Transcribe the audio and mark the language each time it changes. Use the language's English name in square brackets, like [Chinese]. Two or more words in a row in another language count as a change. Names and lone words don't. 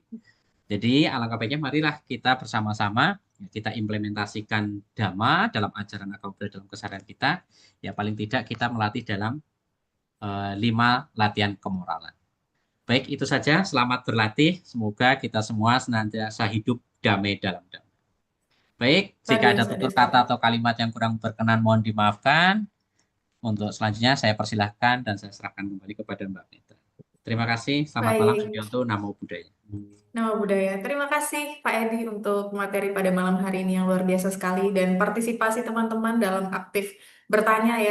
[Indonesian] Jadi alangkah baiknya marilah kita bersama-sama kita implementasikan Dhamma dalam ajaran agama Buddha dalam keseharian kita. Ya paling tidak kita melatih dalam 5 latihan kemoralan. Baik, itu saja. Selamat berlatih. Semoga kita semua senantiasa hidup damai dalam Dhamma. Baik, jika Sadu, ada sadu, tutur sadu. kata atau kalimat yang kurang berkenan mohon dimaafkan. Untuk selanjutnya saya persilahkan dan saya serahkan kembali kepada Mbak Mita. Terima kasih. Selamat malam. Baik. Sugianto, [Pali] Namo Buddhaya. Nama budaya. [Indonesian] Terima kasih Pak Edi untuk materi pada malam hari ini yang luar biasa sekali dan partisipasi teman-teman dalam aktif bertanya ya.